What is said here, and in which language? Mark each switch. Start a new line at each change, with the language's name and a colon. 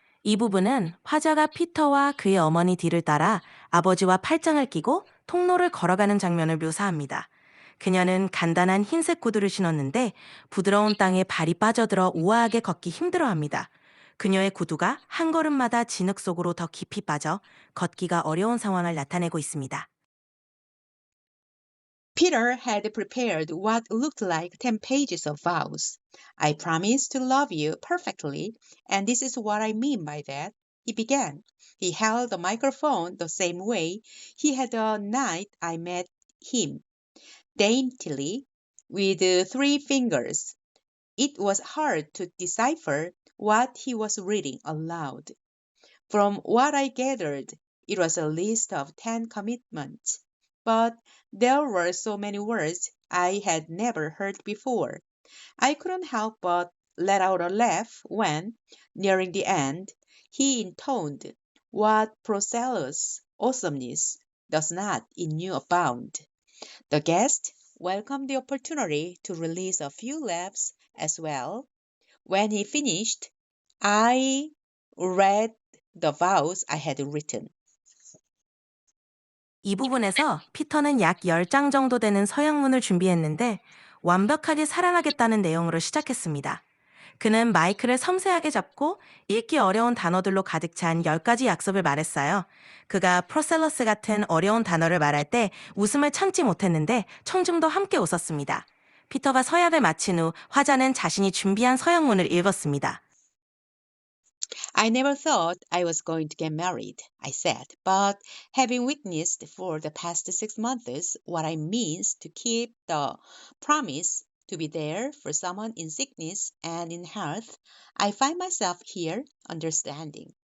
Korean: 이 부분은 화자가 피터와 그의 어머니 뒤를 따라 아버지와 팔짱을 끼고 통로를 걸어가는 장면을 묘사합니다. 그녀는 간단한 흰색 구두를 신었는데 부드러운 땅에 발이 빠져들어 우아하게 걷기 힘들어합니다. 그녀의 구두가 한 걸음마다 진흙 속으로 더 깊이 빠져 걷기가 어려운 상황을 나타내고 있습니다.
English: Peter had prepared what looked like 10 pages of vows. I promise to love you perfectly, and this is what I mean by that, he began. He held the microphone the same way he had the night I met him, daintily, with 3 fingers. It was hard to decipher what he was reading aloud. From what I gathered, it was a list of 10 commitments. But there were so many words I had never heard before. I couldn't help but let out a laugh when, nearing the end, he intoned what Procello's awesomeness does not in you abound. The guest welcomed the opportunity to release a few laughs as well. When he finished, I read the vows I had written.
Korean: 이 부분에서 피터는 약 10장 정도 되는 서약문을 준비했는데 완벽하게 사랑하겠다는 내용으로 시작했습니다. 그는 마이크를 섬세하게 잡고 읽기 어려운 단어들로 가득 찬 10가지 약속을 말했어요. 그가 프로셀러스 같은 어려운 단어를 말할 때 웃음을 참지 못했는데 청중도 함께 웃었습니다. 피터가 서약을 마친 후 화자는 자신이 준비한 서약문을 읽었습니다.
English: I never thought I was going to get married, I said, but having witnessed for the past 6 months what I means to keep the promise to be there for someone in sickness and in health, I find myself here understanding.